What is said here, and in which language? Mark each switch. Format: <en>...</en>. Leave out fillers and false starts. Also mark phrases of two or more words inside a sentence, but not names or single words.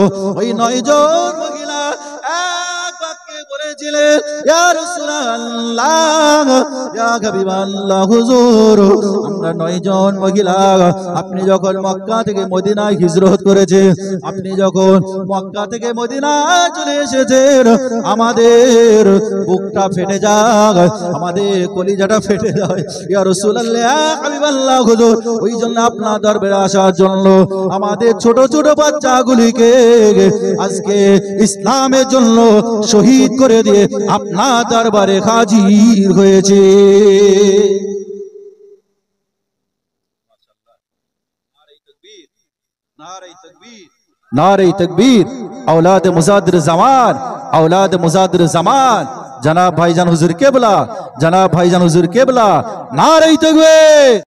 <bn>ওই 9 জন মহিলা এক বাক্যে বলেছিলেন,</bn> <ar>يا رسول الله، يا حبيب الله</ar> <bn>হুজুর, আমরা 9 জন মহিলা আপনি যখন মক্কা থেকে মদিনায় হিজরত করেছে, আপনি যখন মক্কা থেকে মদিনায় চলে এসেছেন, আমাদের বুকটা ফেটে যায়, আমাদের কলিজাটা ফেটে যায়</bn> <ar>يا رسول الله يا حبيب الله</ar> <bn>হুজুর। ওই জন্য আপনার দরবারে আসার জন্য আমাদের ছোট ছোট বাচ্চাগুলিকে আজকে ইসলামের জন্য শহীদ করে দিয়ে আপনার দরবারে হাজির হয়েছে।</bn> <ur>نعرۂ تکبیر، اولاد مجدد زمان، اولاد مجدد زمان، جناب بھائی جان حضور قبلہ، جناب بھائی جان حضور قبلہ، نعرۂ تکبیر, जनाब भाईजान हुजूर केबला, नारे तकबीर।</ur>